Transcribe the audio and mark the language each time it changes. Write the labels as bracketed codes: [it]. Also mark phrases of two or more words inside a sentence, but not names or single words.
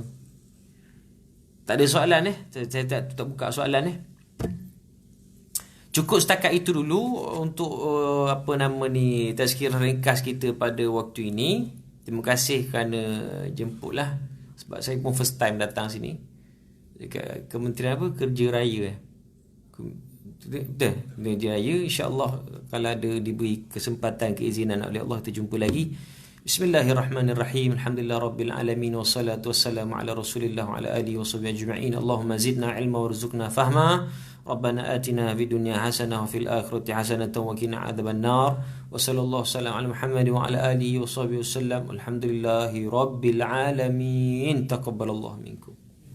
[ms] Tak ada soalan saya tak buka soalan Cukup setakat itu dulu untuk tazkirah ringkas kita pada waktu ini. Terima kasih kerana jemputlah. Sebab saya pun [en] first time [ms] datang sini. Dekat Kementerian Kerja Raya Kerja Raya. InsyaAllah kalau ada diberi kesempatan, keizinan oleh Allah, kita jumpa lagi. [ar] بسم الله الرحمن الرحيم الحمد لله رب العالمين. والصلاة والسلام على رسول الله وعلى آله وصحبه أجمعين. اللهم زدنا علما وارزقنا فهما. ربنا آتنا في الدنيا حسنة وفي الآخرة حسنة وقنا عذاب النار. وصلى الله وسلم على محمد وعلى آله وصحبه وسلم. الحمد لله رب العالمين تقبل الله منكم.